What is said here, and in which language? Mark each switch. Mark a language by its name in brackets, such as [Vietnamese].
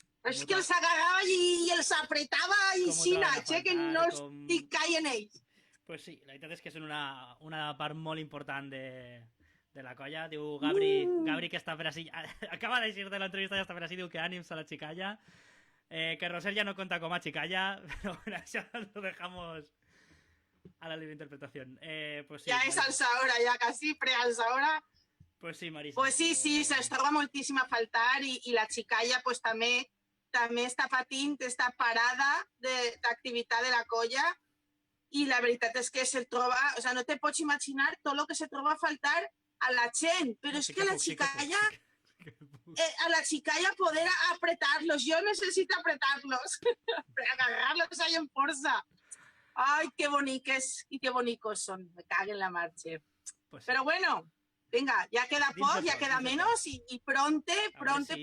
[Catalan] És que els agarrava i els apretava i que no estic caient ells. [Spanish] Pues sí, [Catalan] la veritat és que són una part molt important de la colla. Diu Gabri que està per així, acaba d'eixir de l'entrevista i està per així, diu que ànims a la xicalla. [Spanish] Que Roser ya no cuenta como chica pero bueno, ya lo dejamos a la libre interpretación. Pues sí, [Catalan] ja és alçadora, ja quasi prealçadora. [Spanish] Pues sí, Marisa. Pues sí, [Catalan] se'ls troba moltíssim a faltar i la xicalla pues, també està patint, està parada d'activitat de la colla i la veritat és que se'l troba, [Spanish] o sea, [Catalan] no te pots imaginar tot el que se troba a faltar a la gent, però és que la xicalla... [Spanish] a la xicalla poder apretarlos. Yo necesito apretarlos para agarrarlos ahí en fuerza. Ay, qué boniques y qué bonicos son. Me caguen la marcha. Pues sí. Pero bueno, venga, ya queda poco, ya queda menos y pronte si...